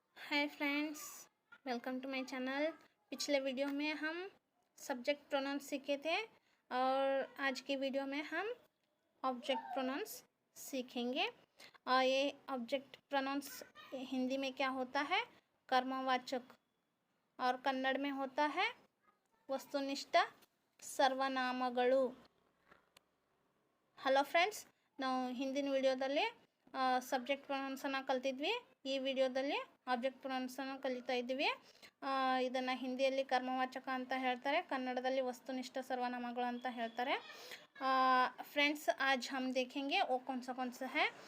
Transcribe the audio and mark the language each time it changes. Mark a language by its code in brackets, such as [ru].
[hi] Hi friends, welcome to my channel. पिछले video में हम सब्जेक्ट प्रोनाउंस सीखे थे और आज की वीडियो में हम ऑब्जेक्ट प्रोनाउंस सीखेंगे। और ये ऑब्जेक्ट प्रोनाउंस हिंदी में क्या होता है? कर्मवाचक, और कन्नड़ में होता है वस्तुनिष्ठ सर्वनामಗಳು। [kn] ಹಲೋ ಫ್ರೆಂಡ್ಸ್, ನಾವು ಹಿಂದಿನ ವಿಡಿಯೋದಲ್ಲಿ ಸಬ್ಜೆಕ್ಟ್ ಪ್ರೊನೌನ್ಸನ್ನು ಕಲ್ತಿದ್ವಿ. ಈ ವಿಡಿಯೋದಲ್ಲಿ ಆಬ್ಜೆಕ್ಟ್ ಪ್ರೊನೌನ್ಸನ್ನು ಕಲಿತಾ ಇದ್ದೀವಿ. ಇದನ್ನು ಹಿಂದಿಯಲ್ಲಿ ಕರ್ಮವಾಚಕ ಅಂತ ಹೇಳ್ತಾರೆ, ಕನ್ನಡದಲ್ಲಿ ವಸ್ತುನಿಷ್ಠ ಸರ್ವನಾಮಗಳು ಅಂತ ಹೇಳ್ತಾರೆ. [hi] फ्रेंड्स, आज हम देखेंगे वो कौन सा है.